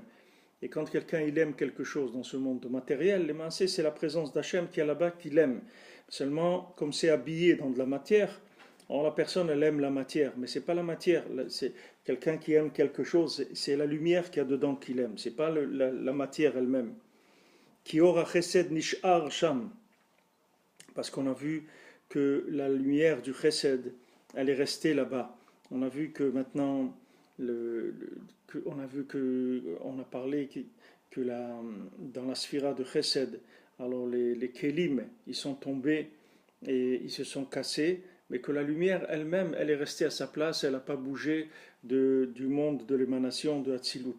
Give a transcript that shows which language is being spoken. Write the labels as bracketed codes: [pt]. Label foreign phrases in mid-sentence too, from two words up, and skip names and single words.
[fr] Et quand quelqu'un il aime quelque chose dans ce monde matériel, les massés, c'est la présence d'Hachem qui est là-bas qu'il aime. Seulement, comme c'est habillé dans de la matière, alors la personne elle aime la matière, mais c'est pas la matière. C'est quelqu'un qui aime quelque chose, c'est la lumière qu'il y a dedans qu'il aime. C'est pas la matière elle-même. [he] כי אור חסד נשאר שם, [fr] parce qu'on a vu que la lumière du chesed, elle est restée là-bas. On a vu que maintenant on a parlé que dans la sphira de Chesed, alors les Kélim, ils sont tombés et ils se sont cassés, mais que la lumière elle-même, elle est restée à sa place, elle n'a pas bougé du monde de l'émanation de Hatzilut.